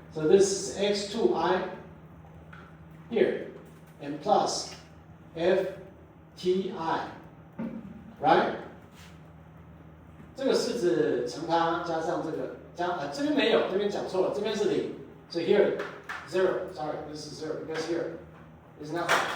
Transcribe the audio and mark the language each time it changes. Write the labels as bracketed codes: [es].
[en] So this is x2i here, and plus ftI, right? [zh] 这个是指乘它加上这个这边没有，这边讲错了，这边是0，所以 [en] here 0. Sorry, this is 0 because here is nothing.